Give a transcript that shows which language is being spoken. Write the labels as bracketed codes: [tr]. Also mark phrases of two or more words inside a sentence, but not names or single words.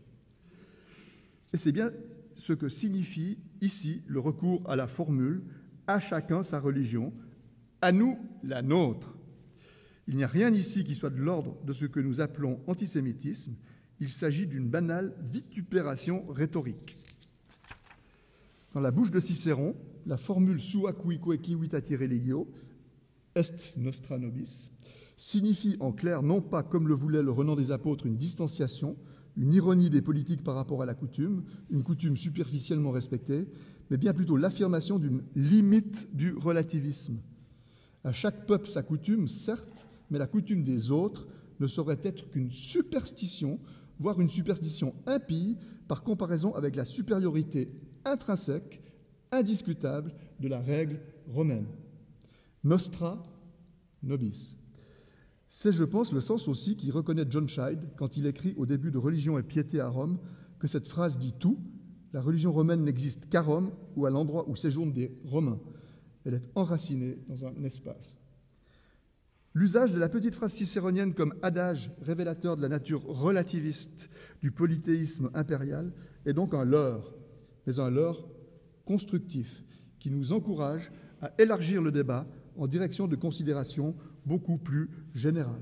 [fr] Et c'est bien ce que signifie ici le recours à la formule « à chacun sa religion, à nous la nôtre ». Il n'y a rien ici qui soit de l'ordre de ce que nous appelons antisémitisme, il s'agit d'une banale vitupération rhétorique. Dans la bouche de Cicéron, la formule « [la] sua cuique civitate religio, est nostra nobis [fr] » signifie en clair non pas, comme le voulait le renom des apôtres, une distanciation, une ironie des politiques par rapport à la coutume, une coutume superficiellement respectée, mais bien plutôt l'affirmation d'une limite du relativisme. À chaque peuple sa coutume, certes, mais la coutume des autres ne saurait être qu'une superstition, voire une superstition impie par comparaison avec la supériorité intrinsèque, indiscutable de la règle romaine. [la] Nostra nobis. [fr] C'est, je pense, le sens aussi qu'y reconnaît John Scheid quand il écrit au début de Religion et piété à Rome que cette phrase dit tout. La religion romaine n'existe qu'à Rome ou à l'endroit où séjournent des Romains. Elle est enracinée dans un espace. L'usage de la petite phrase cicéronienne comme adage révélateur de la nature relativiste du polythéisme impérial est donc un leurre, mais un leurre constructif qui nous encourage à élargir le débat en direction de considérations beaucoup plus générales.